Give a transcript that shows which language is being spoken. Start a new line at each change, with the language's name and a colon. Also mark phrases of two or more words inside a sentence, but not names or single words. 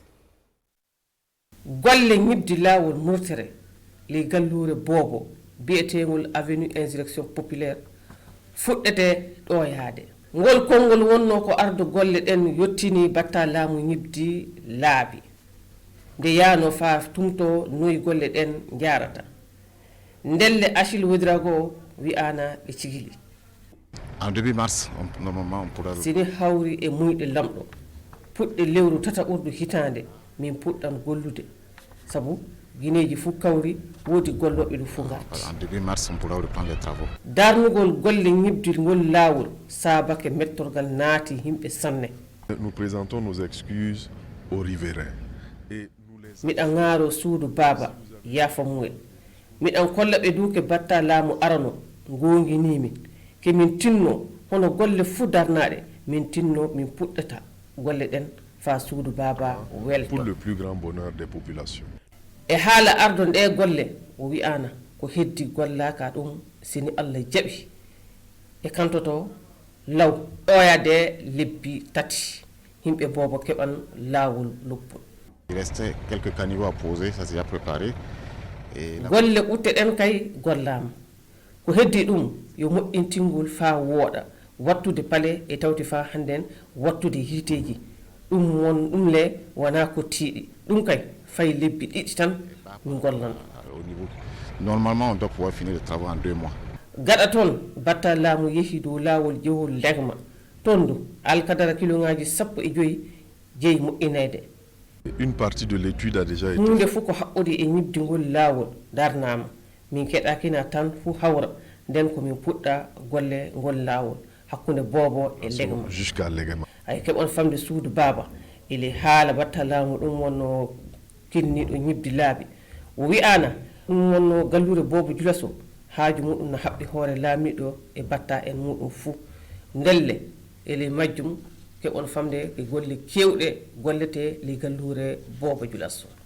Fula: golle ñibdi lawol murtere li gallure Bobo biyetegol avenue insurrection populaire fuɗɗete ɗo yaade ngol konngol wonno ko ardo golle ɗen yottini batta laamu ñibdi laabi nde yaano fa tumto noyi golle ɗen jarata ndelle Achille Wodrago wi'ana ɓe cigili
French: En début mars, normalement, on pourra...
Fula: sini hawri e muyɗe lamɗo puɗɗe lewru tata ɓurɗo hitande min puɗɗan gollude sabu guineji fof kawri woodi golloɓe ɗum fof garti
French: En début mars, on pourra reprendre les travaux.
Fula: darnugol golle ñibdirgol laawol saabake mettorgal naati yimɓe sanne
French: Nous présentons nos excuses aux riverains. Et nous les...
Fula: miɗan ŋaaro suudu baaba yaafa mumen miɗan kolla ɓe duuke batta laamu arano gonginimi kemin tinno hono golle fuu darnaɗe min tinno min puɗɗata golle ɗen fa suudu baaba welto
French: Pour le plus grand bonheur des populations.
Fula: e haala ardon ɗe golle o wi'ana ko heddi gollaka ɗum sini Allah jaɓi e kantoto law ɗoyade lebbi tati yimɓe Bobo keɓan laawol loppol
French: Il restait quelques caniveaux à poser, ça s'est déjà préparé. Et la...
Fula: golle ɓutte ɗen kay gollama ko heddi ɗum yo moƴƴintingol fa wooɗa wattude pale e tawti fa hannden wattude hiiteji ɗum won ɗum le wona ko tiiɗi ɗum kay fay lebbi ɗiɗi tan min gollan
French: Au niveau... Normalement, on doit pouvoir finir les travaux en 2 mois.
Fula: gaɗa toon batta laamu yeehi dow laawol jehol Legma toon du alkadara kiloŋaji 15 jeeyi moƴƴinede
French: Une partie de l'étude a déjà été...
Fula: hunde fof ko haɓɓude e ñibdigol laawol darnama min keɗakina tan fuu hawra nden komin puɗɗa golle ngol laawol hakkunde Bobo e Legma
French: Jusqu'à Legema.
Fula: ay keɓon famde suudu baaba ele haala batta laamu ɗum wonno kinniɗo ñibdi laabi o wi'ana ɗum wonno gallure Bobo Djulas o haaju muɗum no haɓɓi hoore laamiɗo e batta en muɗum fuu ndelle ele majjum keɓon famde e golle kewɗe gollete li gallure Bobo Djulas o